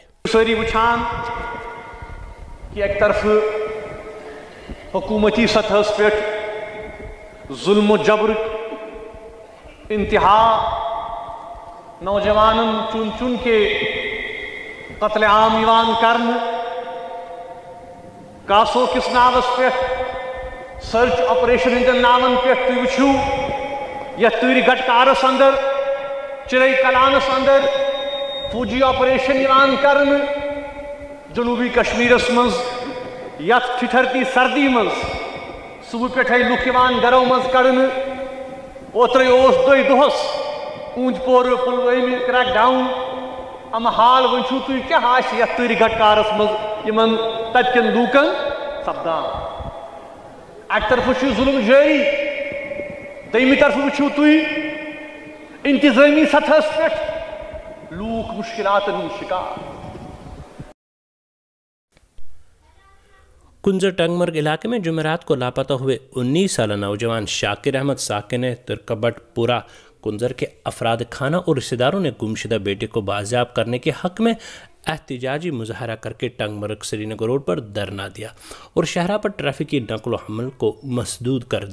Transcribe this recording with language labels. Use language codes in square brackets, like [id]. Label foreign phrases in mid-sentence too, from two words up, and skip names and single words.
[ks] ساری وچھان کہ ایک طرف حکومتی سطح پہ ظلم و جبر انتہا، نوجوانن [ur] چن چن کے [ks] قتل عام یوان کرن، کاسو کس ناوس پہ سرچ آپریشن ہندن ناون پہ تھی وچھو یا تیری گٹکارس اندر، چرئی کلانس اندر فوجی آپریشن یوان کرن، جنوبی کشمیرس مز یت [ur] ٹھٹھرتی سردی [ks] مز صبح پہ لوک گرو مز کڑن۔ اوترے دوئی دہس اونت پور پلوامہ کریک ڈاؤن، ام حال ونچو تھی کیا آس یت تیری گٹکارس مز یمن تت کن لوکن سپدان۔ اک طرف ظلم جاری، دویمہ طرف وچھو تھی انتظامی سطح پہ لوک مشکلات شکار۔ [ur] کنزر ٹنگمرگ علاقے میں جمعرات کو لاپتہ ہوئے 19 سالہ نوجوان شاکر احمد ساکن ترکبٹ پورہ کنزر کے افراد خانہ اور رشتہ داروں نے گمشدہ بیٹے کو بازیاب کرنے کے حق میں احتجاجی مظاہرہ کر کے ٹنگمرگ سری نگر روڈ پر دھرنا دیا اور شاہراہ پر ٹریفک کی نقل و حمل کو مسدود کر دیا۔